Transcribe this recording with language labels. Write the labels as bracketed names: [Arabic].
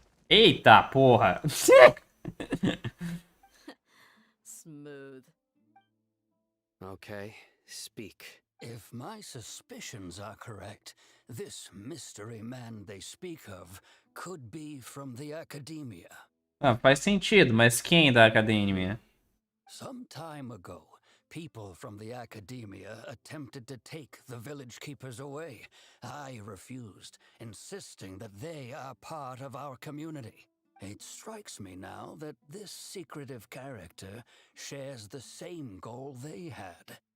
[Portuguese] Eita, porra! [English] Smooth. Okay, speak. If my suspicions are correct, this mystery man they speak of could be from the academia. [Portuguese] Ah, faz sentido, mas quem da academia? [English] Some time ago, people from the academia attempted to take the village keepers away. I refused, insisting that they are part of our community. It strikes me now that this secretive character shares the same goal they had.